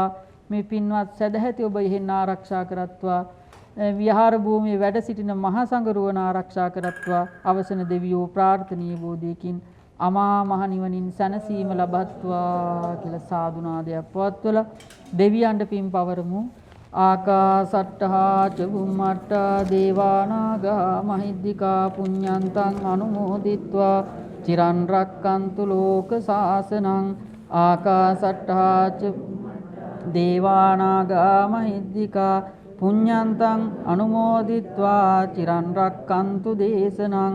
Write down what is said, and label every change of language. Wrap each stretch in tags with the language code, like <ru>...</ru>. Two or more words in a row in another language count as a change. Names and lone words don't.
<si>මේ පින්වත් සදැහැති ඔබ ඉහෙන් ආරක්ෂා කරත්වා. විහාර භූමියේ වැඩ සිටින මහා සංඝරුවන ආරක්ෂා කරත්වා. අවසන දෙවියෝ ප්‍රාර්ථනීය බෝධියකින් අමා මහ නිවනින් සැනසීම ලබත්වා කියලා සාදුනාදයක් පවත්වලා දෙවියන්ට පින් පවරමු.</si> <pi>ආකාසට්ඨා ච බුම්මට්ඨා දේවානාගා මහිද්దికා පුඤ්ඤන්තං අනුමෝදිත්වා චිරන් රක්칸තු ලෝක සාසනං. ආකාසට්ඨා ච දේවානාගා මහිද්దికා පුඤ්ඤන්තං අනුමෝදිත්වා චිරන් රක්칸තු දේශනං.</pi>